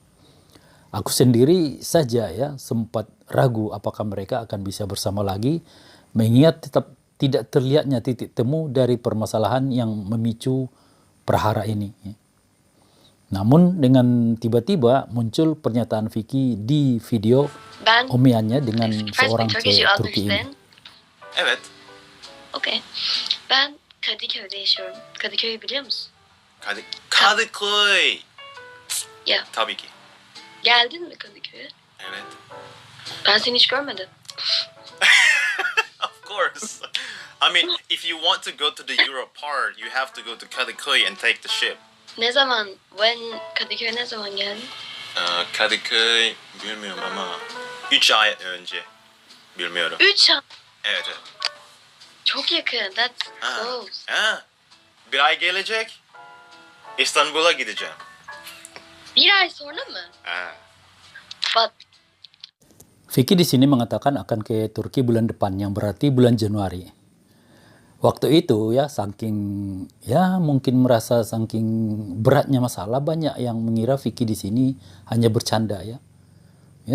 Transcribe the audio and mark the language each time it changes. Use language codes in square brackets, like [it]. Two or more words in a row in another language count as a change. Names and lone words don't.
[id] Aku sendiri saja ya sempat ragu apakah mereka akan bisa bersama lagi, mengingat tetap tidak terlihatnya titik temu dari permasalahan yang memicu perhara ini. Namun dengan tiba-tiba muncul pernyataan Vicky di video omiannya dengan seorang cewek Turki ini. [tr] Evet. Okay. Ben Kadıköy'de yaşıyorum. Kadıköy'ü biliyor musun? Kadıköy. Ya. Tabii ki. Geldin mi Kadıköy'e? Evet. Ben seni hiç görmedim. [en] Of course. I mean, if you want to go to the Europe part, you have to go to Kadıköy and take the ship. [tr] Ne zaman? Kadıköy'e ne zaman geldin? Kadıköy bilmiyorum ama 3 ay önce. Bilmiyorum. 3 ay. Evet, evet. Çok yakın. That's Ha. [en] close. [tr] Ha. Bir ay gelecek. İstanbul'a gideceğim. 1 ay sonra mı? Ha. [en] But [id] Vicky di sini mengatakan akan ke Turki bulan depan, yang berarti bulan Januari. Waktu itu ya mungkin merasa saking beratnya masalah, banyak yang mengira Vicky di sini hanya bercanda ya. Ya.